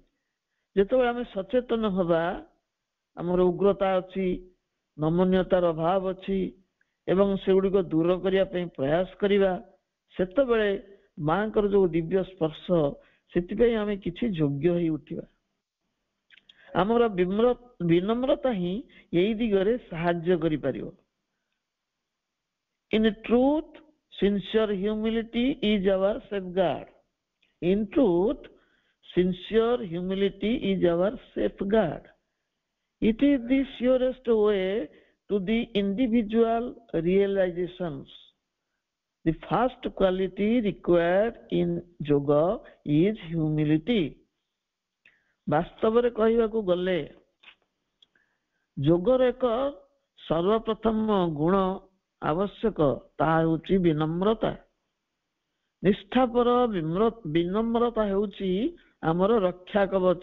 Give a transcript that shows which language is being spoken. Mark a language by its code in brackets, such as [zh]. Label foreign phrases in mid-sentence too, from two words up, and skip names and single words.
[or] ଯେତେବେଳେ ଆମେ ସଚେତନ ହବା ଆମର ଉଗ୍ରତା ଅଛି, ନମନୀୟତାର ଅଭାବ ଅଛି ଏବଂ ସେଗୁଡିକ ଦୂର କରିବା ପାଇଁ ପ୍ରୟାସ କରିବା, ସେତେବେଳେ ମାଙ୍କର ଯୋଉ ଦିବ୍ୟ ସ୍ପର୍ଶ, ସେଥିପାଇଁ ଆମେ କିଛି ଯୋଗ୍ୟ ହେଇ ଉଠିବା। ଆମର ବିନମ୍ରତା ହିଁ ଏଇ ଦିଗରେ ସାହାଯ୍ୟ କରିପାରିବ। [en] In truth, sincere humility is our safeguard. In truth, sincere humility is our safeguard. It is the surest way to the individual realizations. The first quality required in yoga is humility. [or] ବାସ୍ତବରେ କହିବାକୁ ଗଲେ ଯୋଗର ଏକ ସର୍ବପ୍ରଥମ ଗୁଣ ଆବଶ୍ୟକ, ତାହା ହେଉଛି ବିନମ୍ରତା। ନିଷ୍ଠାପର ବିନମ୍ରତା ହେଉଛି ଆମର ରକ୍ଷା କବଚ।